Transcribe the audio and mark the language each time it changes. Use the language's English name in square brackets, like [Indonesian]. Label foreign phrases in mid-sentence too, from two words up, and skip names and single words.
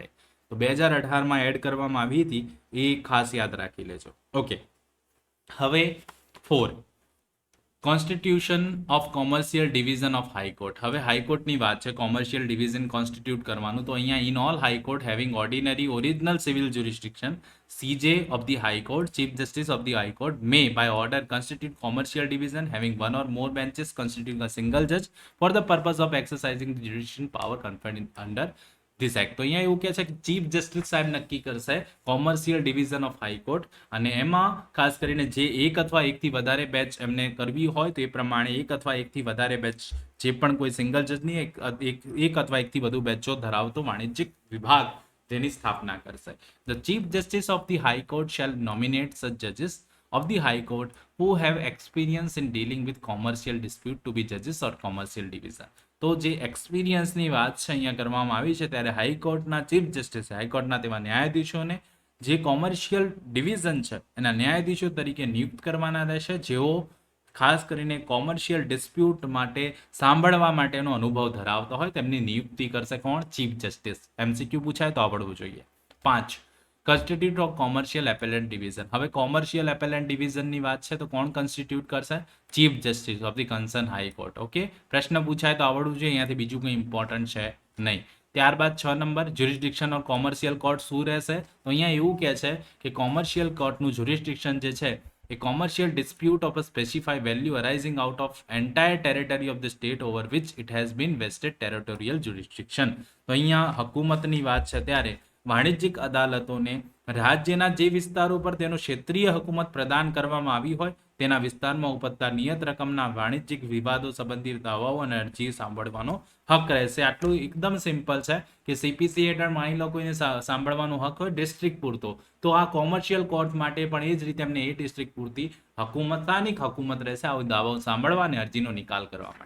[Gujarati] તો 2018માં એડ કરવામાં આવી હતી, એ ખાસ યાદ રાખી લેજો. [English] ઓકે, હવે 4 constitution of commercial division of High Court. [Gujarati] હવે હાઈકોર્ટની વાત છે, [English] commercial division [Gujarati] કોન્સ્ટિટ્યુટ કરવાનું. તો અહીંયા [English] in all High Court having ordinary original civil jurisdiction, CJ of the High Court, Chief Justice of the High Court may by order constitute commercial division having one or more benches constituting a single judge for the purpose of exercising the judicial power conferred under this act. [Gujarati] તો અહીંયા એવું કહે છે કે ચીફ જસ્ટિસ સાહેબ નક્કી કરશે [English] commercial division of High Court, [Gujarati] અને એમાં ખાસ કરીને જે એક અથવા એકથી વધારે બેચ એમને કરવી હોય તો એ પ્રમાણે એક અથવા એકથી વધારે બેચ, જે પણ કોઈ સિંગલ જજની એક અથવા એકથી વધુ બેચો ધરાવતો વાણિજ્યિક વિભાગ તેની સ્થાપના કરશે. [English] The Chief Justice of the High Court shall nominate such judges of the High Court who have experience in dealing with commercial dispute to be judges or commercial division. [Gujarati] તો જે એક્સપિરિયન્સની વાત છે અહીંયા કરવામાં આવી છે, ત્યારે હાઈકોર્ટના ચીફ જસ્ટિસ, હાઈકોર્ટના તેવા ન્યાયાધીશોને જે કોમર્શિયલ ડિવિઝન છે એના ન્યાયાધીશો તરીકે નિયુક્ત કરવાના રહેશે, જેઓ ખાસ કરીને [English] commercial dispute [Gujarati] માટે સાંભળવા માટેનો અનુભવ ધરાવતો હોય તેમની નિયુક્તિ કરશે કોણ? ચીફ જસ્ટિસ. MCQ પૂછાય તો આવડવું જોઈએ. [English] 5 constitute of commercial appellate division. [Gujarati] હવે [English] commercial appellate [Gujarati] ડિવિઝનની વાત છે તો કોણ કોન્સ્ટિટ્યુટ કરશે? [English] Chief Justice of the concerned High Court. [Gujarati] ઓકે, પ્રશ્ન પૂછાય તો આવડવું જોઈએ, અહીંયાથી બીજું કંઈ ઇમ્પોર્ટન્ટ છે નહીં. ત્યારબાદ 6 નંબર [English] jurisdiction of commercial court [Gujarati] શું રહેશે? તો અહીંયા એવું કહે છે કે કોમર્શિયલ કોર્ટનું જ્યુરિસ્ડિક્શન જે છે [English] a commercial dispute of a specified value arising out of entire territory of the state over which it has been vested territorial jurisdiction. [Gujarati] તો અહીંયા હકુમતની વાત છે, ત્યારે વાણિજ્યિક અદાલતોને રાજ્યના જે વિસ્તારો પર તેનો ક્ષેત્રીય હકુમત પ્રદાન કરવામાં આવી હોય તેના વિસ્તારમાં ઉપજતા નિયત રકમના વાણિજ્યિક વિવાદો સંબંધિત દાવાઓ અને અરજી સાંભળવાનો હક રહેશે. આટલું એકદમ સિમ્પલ છે કે CPC હેઠળ માની લો કોઈને સાંભળવાનો હક હોય ડિસ્ટ્રિક્ટ પૂરતો, તો આ [English] commercial court [Gujarati] માટે પણ એ જ રીતે એમને એ ડિસ્ટ્રિક્ટ પૂરતી સ્થાનિક હકુમત રહેશે આવો દાવો સાંભળવા અને અરજીનો નિકાલ કરવા માટે.